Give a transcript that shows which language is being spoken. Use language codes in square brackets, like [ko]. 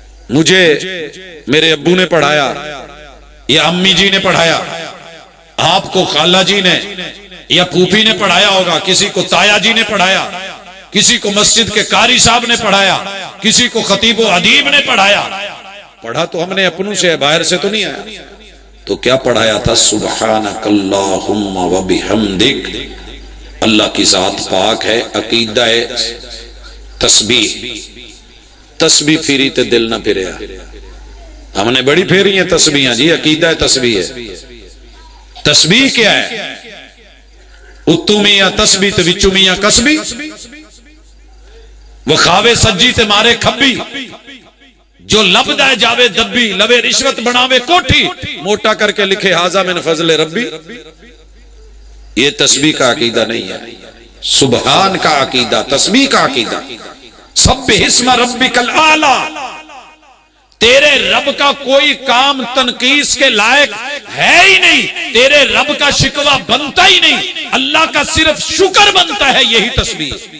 [ur] مجھے میرے ابو نے پڑھایا یا امی جی نے پڑھایا، آپ کو خالہ جی نے یا پھوپھی نے پڑھایا ہوگا، کسی کو تایا جی نے پڑھایا، کسی کو مسجد کے قاری صاحب نے پڑھایا، کسی کو خطیب و ادیب نے پڑھایا. پڑھا تو ہم نے اپنوں سے، باہر سے تو نہیں آیا. تو کیا پڑھایا تھا؟ [ar] سبحانک اللہم و بحمدک، [ur] اللہ کی ذات پاک ہے. [pa] عقیدہ تسبیح، تسبیح پھیری تے دل نہ پھریا. [ur] ہم نے بڑی پھیری ہیں تسبیحاں جی، عقیدہ تسبیح ہے. [pa] تسبیح کیا ہے؟ اتو میاں تسبیح تے وچو میاں کسبی، وہ خاوے سجی تے مارے کھبی، جو لب دائے جاوے دبی، لبے رشوت بناوے کوٹھی، موٹا کر کے لکھے [ar] ھذا من فضل ربی. [ur] یہ تسبیح کا عقیدہ نہیں ہے. سبحان کا عقیدہ، تسبیح کا عقیدہ. [ar] سبح اسم ربک الاعلی، [ur] تیرے رب کا کوئی کام تنقیس کے لائق ہے ہی نہیں، تیرے رب کا شکوہ بنتا ہی نہیں، اللہ کا صرف شکر بنتا ہے. یہی تسبیح.